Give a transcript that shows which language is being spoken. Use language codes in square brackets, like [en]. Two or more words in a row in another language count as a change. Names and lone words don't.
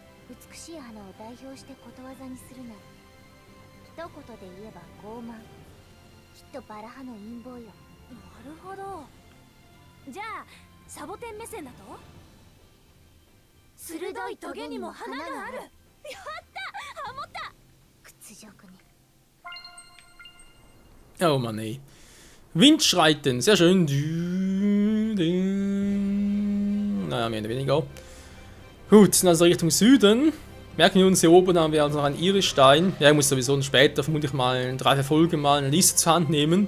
[ja] 美しい花を代表してことわざにするなら一言で言えば傲慢。きっとバラ派の陰謀よ。なるほど。じゃあサボテン目線だと鋭いトゲにも花がある。やったハモった。屈辱ね。 [de] Oh Mann, ey. Windschreiten, sehr schön. Naja, mehr oder weniger. Gut, also Richtung Süden. Merken wir uns, hier oben haben wir also noch einen Irisstein. Ja, ich muss sowieso später vermutlich mal in 3-4 Folgen mal eine Liste zur Hand nehmen.